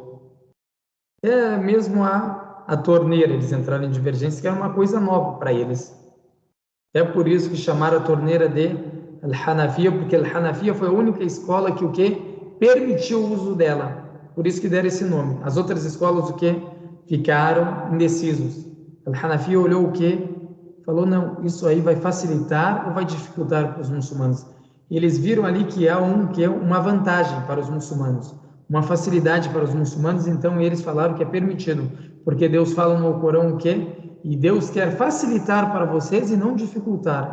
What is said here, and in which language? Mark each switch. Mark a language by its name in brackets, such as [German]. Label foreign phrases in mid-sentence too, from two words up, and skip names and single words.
[Portuguese] É mesmo a torneira, eles entraram em divergência, que era uma coisa nova para eles. É por isso que chamaram a torneira de Al-Hanafiya, porque Al-Hanafiya foi a única escola que o quê? Permitiu o uso dela. Por isso que deram esse nome. As outras escolas o quê? Ficaram indecisos. Al-Hanafiya olhou o quê? Falou, não, isso aí vai facilitar ou vai dificultar para os muçulmanos? E eles viram ali que há uma vantagem para os muçulmanos, uma facilidade para os muçulmanos, então eles falaram que é permitido, porque Deus fala no Corão o quê? E Deus quer facilitar para vocês e não dificultar.